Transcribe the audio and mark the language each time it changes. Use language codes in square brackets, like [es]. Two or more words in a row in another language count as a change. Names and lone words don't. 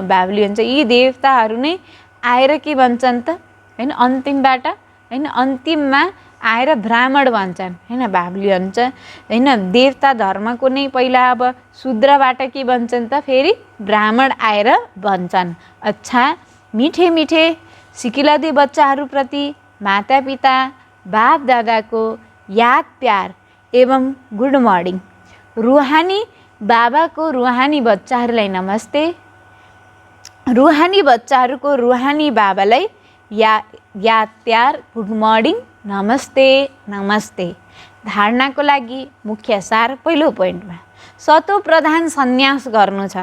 [ne] बाबुली भन्छ यी देवताहरू नै आएर के बन्छन् त हैन, अन्तिमबाट हैन, अन्तिममा आएर ब्राह्मण बन्छन् हैन। बाबुली भन्छ हैन, देवता धर्मको नै पहिला अब शूद्रबाट के बन्छन् त फेरि ब्राह्मण आएर बन्छन्। अच्छा, [hi] मिठे मिठे [ne] सिकिलादी बच्चाहरूप्रति माता पिता बाप दादाको याद प्यार एवं [en] good morning. [ne] रुहानी बाबाको रुहानी बच्चाहरूलाई नमस्ते। रुहानी बच्चाहरूको रुहानी बाबालाई याद प्यार [en] good morning [ne] नमस्ते नमस्ते। धारणाको लागि मुख्य सार पहिलो पोइन्टमा सतो प्रधान सन्यास गर्नु छ।